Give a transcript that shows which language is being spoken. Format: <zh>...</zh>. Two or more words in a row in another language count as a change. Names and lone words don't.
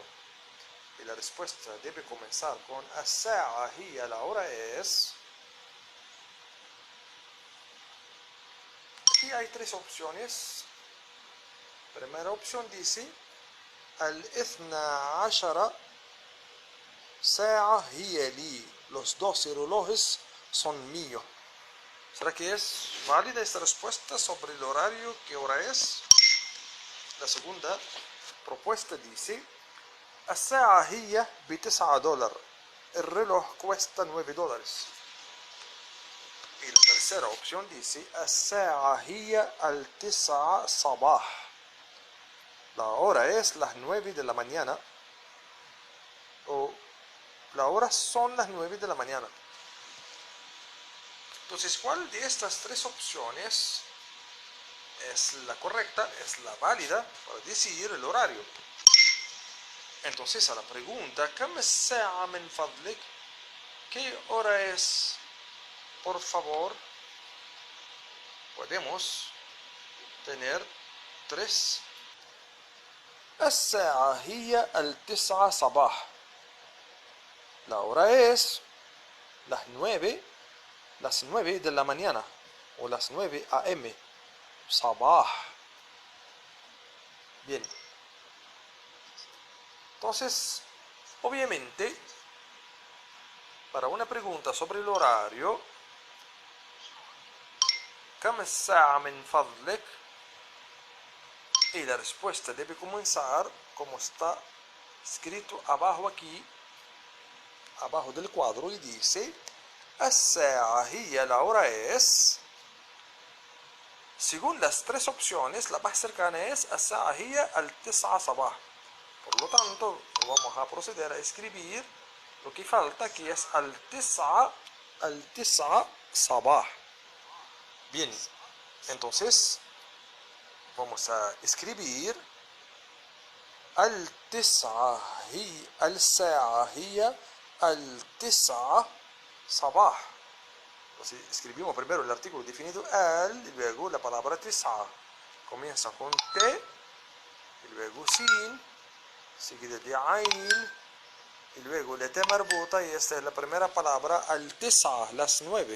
<es>Y la respuesta debe comenzar con</es> <ar>الساعة هي,</ar> <es>la hora es. Aquí hay tres opciones. Primera opción dice</es> <ar>الاثنى عشر ساعة هي لي,</ar> <es>los 12 relojes son míos. ¿Será que es válida esta respuesta sobre el horario? ¿Qué hora es? La segunda propuesta dice</es> <ar>الساعة هي $9,</ar> <es>el reloj cuesta $9. Y la tercera opción dice</es> <ar>الساعة هي 9 صباح,</ar> <es>la hora es las 9 de la mañana, o la hora son las 9 de la mañana. Entonces, ¿cuál de estas tres opciones es la correcta, es la válida para decir el horario? Entonces, a la pregunta</es> <ar>كم الساعة من فضلك,</ar> <es>¿qué hora es, por favor? Podemos tener tres.</es> <ar>الساعة هي 9 صباح,</ar> <es>la hora es las 9 de la mañana, o las 9 a.m.</es> <ar>صباح. Bien.</ar> <es>Entonces, obviamente, para una pregunta sobre el horario,</es> <ar>كم الساعة من فضلك,</ar> <es>y la respuesta debe comenzar como está escrito abajo aquí, abajo del cuadro, y dice</es> <ar>الساعة هي,</ar> <es>la hora es. Según las tres opciones, la más cercana es</es> <ar>الساعة هي 9 صباح.</ar> <es>Por lo tanto, vamos a proceder a escribir lo que falta, que es 9 صباح. Bien, entonces vamos a escribir</es> <ar>الساعة هي 9 صباح.</ar> <es>Entonces, escribimos primero el artículo definido y luego la palabra tis'a. Comienza con T, y luego sin, seguida de ain, y luego la T marbuta, y esta es la primera palabra, al-tis'a, las 9.</es>